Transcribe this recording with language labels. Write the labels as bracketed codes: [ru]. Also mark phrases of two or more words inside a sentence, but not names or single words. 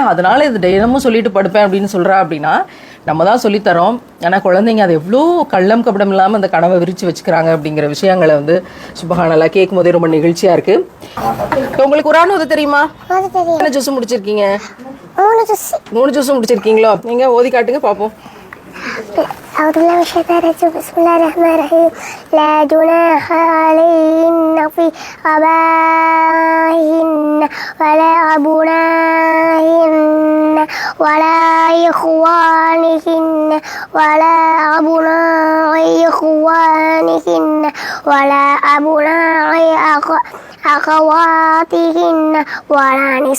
[ta] அதனால இது தினமும் சொல்லிட்டு படுப்பேன் அப்படின்னு சொல்கிறா அப்படின்னா நம்ம தான் சொல்லித்தரோம். ஆனால் குழந்தைங்க அதை எவ்வளோ கள்ளம் கபடம் இல்லாமல் அந்த கனவை விரித்து வச்சுக்கிறாங்க அப்படிங்கிற விஷயங்களை வந்து சுபஹானல்லாஹ் கேட்கும் போதே ரொம்ப நிகழ்ச்சியாக இருக்குது. உங்களுக்கு குர்ஆன் ஓத தெரியுமா? என்ன ஜூஸ் முடிச்சிருக்கீங்க? 3 ஜூஸ் முடிச்சிருக்கீங்களோ? நீங்கள் ஓதி காட்டுங்க பார்ப்போம். [ar] أعوذ بالله من الشيطان الرجيم بسم الله الرحمن الرحيم لا جناح عليهن في آبائهن ولا أبنائهن ولا إخوانهن ولا أبناء إخوانهن ولا أبناء أخواتهن ولا